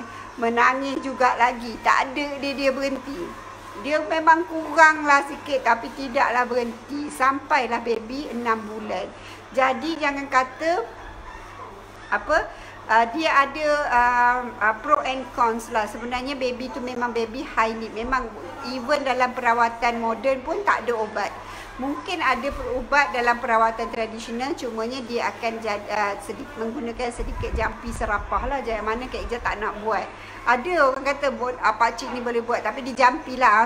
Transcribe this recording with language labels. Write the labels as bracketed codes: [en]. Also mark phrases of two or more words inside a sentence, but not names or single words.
[ms] Menangis juga lagi. Tak ada dia berhenti. Dia memang kurang lah sikit tapi tidaklah berhenti. Sampailah baby 6 bulan. Jadi jangan kata dia ada [en] pro and cons [ms] lah. Sebenarnya baby tu memang baby high need. Memang even dalam perawatan moden pun tak ada obat. Mungkin ada ubat dalam perawatan tradisional, cumanya dia akan menggunakan sedikit jampi serapah lah. Jangan mana Kak Ija tak nak buat. Ada orang kata pakcik ni boleh buat tapi dijampi lah.